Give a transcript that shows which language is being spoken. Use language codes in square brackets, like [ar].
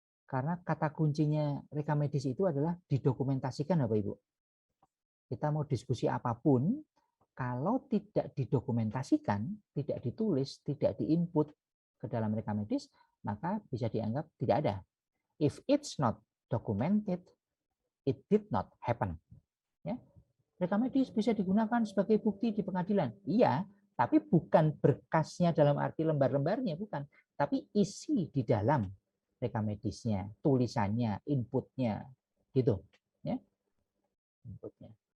[id] Karena kata kuncinya rekam medis itu adalah didokumentasikan, Bapak Ibu. Kita mau diskusi apapun, kalau tidak didokumentasikan, tidak ditulis, tidak diinput ke dalam rekam medis, maka bisa dianggap tidak ada. [en] If it's not documented, it did not happen. [id] Ya. Rekam medis bisa digunakan sebagai bukti di pengadilan. Iya, tapi bukan berkasnya dalam arti lembar-lembarnya, bukan. Tapi isi di dalam rekam medisnya, tulisannya, inputnya, gitu. Ya. Inputnya.